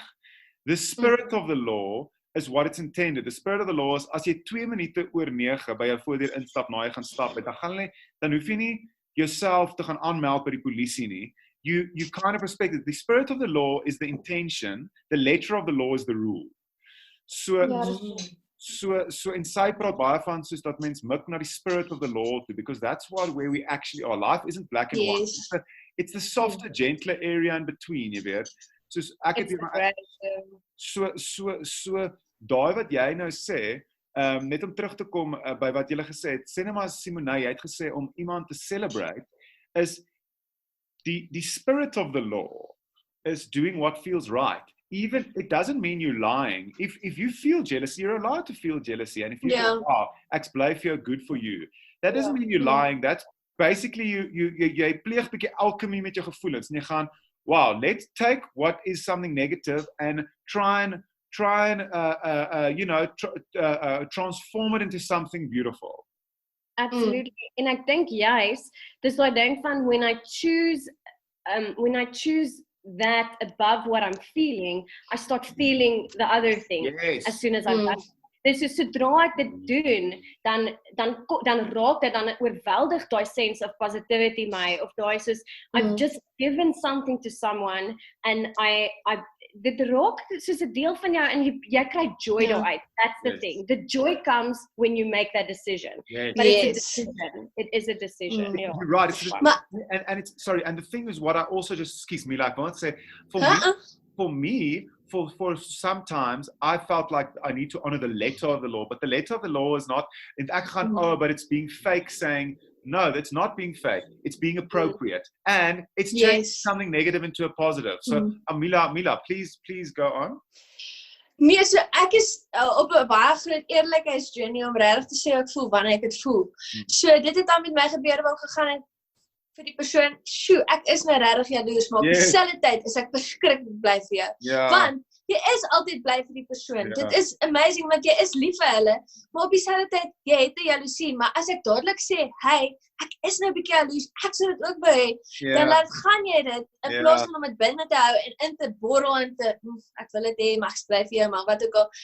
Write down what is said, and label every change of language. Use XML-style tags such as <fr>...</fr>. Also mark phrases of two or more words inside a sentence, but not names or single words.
<en>The spirit of the law is what it's intended. The spirit of the law is</en> <af>as jy 2 minute oor 9 by jou voordeur instap na jy gaan stap, dan hoef jy nie jouself te gaan aanmeld by die polisie nie.</af> <en>You kind of respect it. The spirit of the law is the intention, the letter of the law is the rule.</en> <af>So in sy praat baie van soos dat mens mik na die</af> <en>spirit of the law</en> <af>toe,</af> <en>because that's where we actually are. Life isn't black and white. It's the softer, gentler area in between,</en> <af>jy weet. Soos ek het so daai wat jy nou sê, net om terug te kom by wat jy gesê het, sê net maar Simone, jy het gesê om iemand te celebrate, is die</af> <en>spirit of the law is doing what feels right. Even it doesn't mean you're lying. If you feel jealousy, you're allowed to feel jealousy. And if you feel,</en> <af>ek's bly vir jou,</af> <en>good for you. That doesn't mean you're lying. That's basically</en> <af>jy pleeg 'n bietjie alchemy met jou gevoelens. En jy gaan,</af> <en>wow, let's take what is something negative and try and transform it into something beautiful. Absolutely.</en> <af>En ek dink juist, dis daai ding van</af> <en>when I choose that above what I'm feeling, I start feeling the other thing as soon as I'm done.</en> <af>Dis is sodra ek dit doen, dan raak dit, dan oorweldig daai</af> <en>sense of positivity</en> <af>my, of daai soos,</af> <en>I've just given something to someone, and</en> <af>dit raak soos 'n deel van jou, en jy kry joy daaruit.</af> <en>That's the thing. The joy comes when you make that decision. But it's a decision. It is a decision. You're right. And it's sorry. And the thing is, what I also just excuse me, like I want to say, for me, sometimes I felt like I need to honor the letter of the law, but the letter of the law is not. But it's being fake, saying. No, that's not being fake. It's being appropriate. And it's changing something negative into a positive. So, Mila, please go on.</en> <af>Nee, so ek is op 'n baie groot eerlikheidsjourney om regtig te sê ek voel wanneer ek dit voel. So dit het dan met my gebeur wou gegaan en vir die persoon, ek is nou regtig jaloers, maar op dieselfde tyd is ek verskriklik bly vir jou. Want jy is altyd bly vir die persoon. Dit is amazing want jy is lief vir hulle, maar op dieselfde tyd jy het 'n jaloesie, maar as ek dadelik sê, hey, ek is nou 'n bietjie jaloers, ek sou dit ook wou hê, dan gaan jy dit in plaas van om dit binne te hou en in te borrel en te ek wil dit hê, maar ek bly vir jou, maar wat ook al.</af>